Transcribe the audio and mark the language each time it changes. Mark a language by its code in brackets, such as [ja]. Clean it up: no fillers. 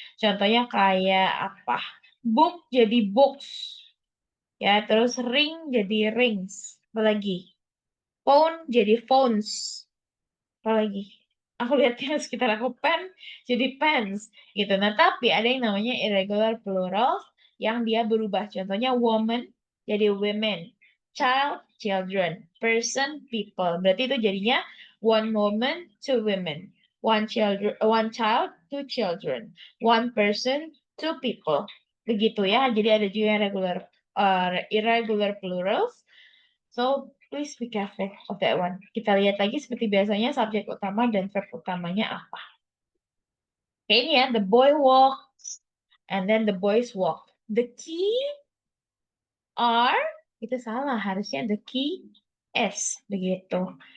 [id] Contohnya kayak apa? Book jadi books. Ya, terus ring jadi rings. Apalagi? Phone jadi phones. Apalagi? Aku lihat yang sekitar aku pen jadi pens gitu. Nah, tapi ada yang namanya irregular plural yang dia berubah. Contohnya woman jadi women, child, children, person, people. Berarti itu jadinya one woman, two women, one child, two children, one person, two people. Begitu ya. Jadi ada juga yang irregular plurals. [en] So, please be careful of that one. [id] Kita lihat lagi seperti biasanya subjek utama dan verb utamanya apa. Oke, ini ya, [en] the boy walks and then the boys walk. The key are, [id] itu salah, harusnya [en] the key is, [id] begitu.